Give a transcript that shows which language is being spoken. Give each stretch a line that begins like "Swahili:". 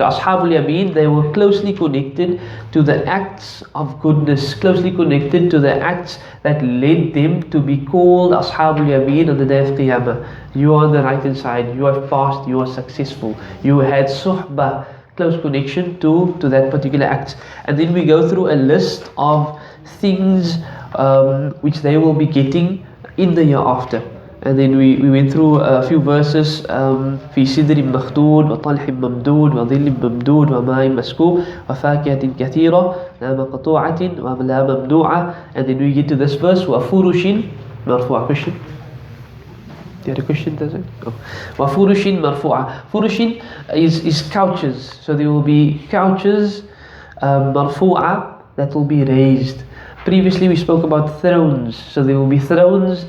English: So Ashabul Yameen, they were closely connected to the acts of goodness, closely connected to the acts that led them to be called Ashabul Yameen on the day of Qiyamah. You are on the right hand side, you have passed, you are successful, you had suhbah, close connection to that particular act. And then we go through a list of things which they will be getting in the year after. And then we went through a few verses,
Arabic: في سدر مخدود وطلح ممدود وظل ممدود وماء مسكوب وفاكهة كثيرة لا مقطوعة ولا ممنوعة.
English: And then we get to this verse,
Arabic: وفرش مرفوعة.
English: Question? Do you have a question? Does it? Oh.
Arabic: وفرش مرفوعة.
English: Furushin is couches. So there will be couches مرفوعة that will be raised. Previously we spoke about thrones, so there will be thrones.